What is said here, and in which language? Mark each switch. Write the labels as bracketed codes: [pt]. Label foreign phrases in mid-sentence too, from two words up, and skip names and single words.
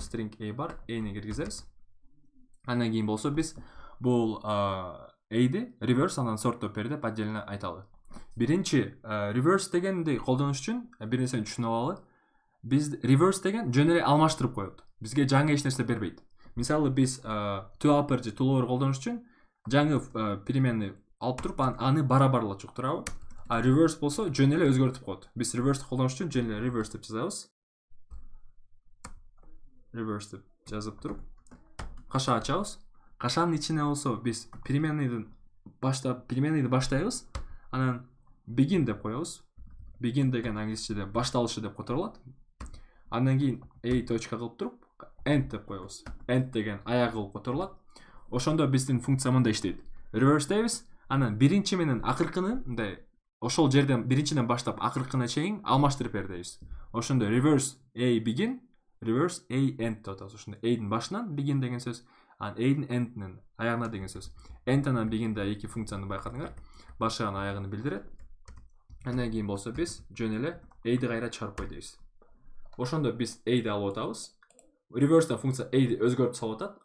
[ky] String A бар, A'ни киргизебиз. Андан кийин болсо биз бул A'ди reverse анан sorттоп бер деп отдельно айталы. Биринчи reverse дегенди колдонуш үчүн бир нерсени түшүнүп алалы. Биз reverse деген жөн эле алмаштырып коет. Бизге жаңы эч нерсе бербейт. Мисалы биз to upper же to lower колдонуш үчүн жаңы переменни алып туруп аны барабарлачу туурабы? Reverse болсо жөн эле өзгөртүп коет. Биз reverse колдонуш үчүн жөн эле reverse деп жазабыз. Reverse деп жазып туруп каша ачабыз. Кашанын ичине болсо биз переменныйды баштайбыз. Анан begin деп коебуз. Begin деген англисчеде башталышы деп которулат. Андан кийин a точка кылып туруп end деп коебуз. End деген аяк кылып которулат. Ошондо биздин функция мындай иштейт. Reverse дейбиз. Анан биринчи менен акыркыны мындай ошол жерден биринчиден баштап акыркына чейин алмаштырып бер дейбиз. Ошондо reverse a begin, reverse a end деп атабыз. Ошондо a'дин башынан begin деген сөз, анан a'дин endинен аягына деген сөз. End анан beginде эки функцияны байкадыңар. Башыган аягын билдирет. Андан кийин болсо биз жөн эле a'ди кайра чыгарып кой дейбиз. Ошондо биз a'ди алып атабыз. Reverse функция a'ди өзгөртүп салып атат.